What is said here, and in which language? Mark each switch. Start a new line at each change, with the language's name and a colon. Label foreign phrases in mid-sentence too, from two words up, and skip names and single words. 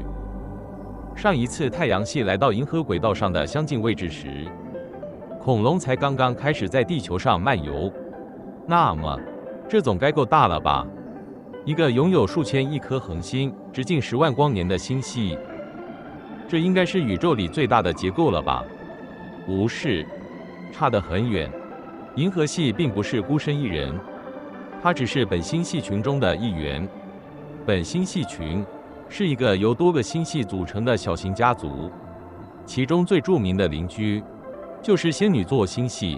Chinese: 上一次太陽系來到銀河軌道上的相近位置時，恐龍才剛剛開始在地球上漫遊。那麼，這總該夠大了吧？一個擁有數千億顆恆星、直徑10萬光年的星系，這應該是宇宙裡最大的結構了吧？不是，差得很遠。銀河系並不是孤身一人，它只是本星系群中的一員。本星系群是一個由多個星系組成的小型家族，其中最著名的鄰居就是仙女座星系。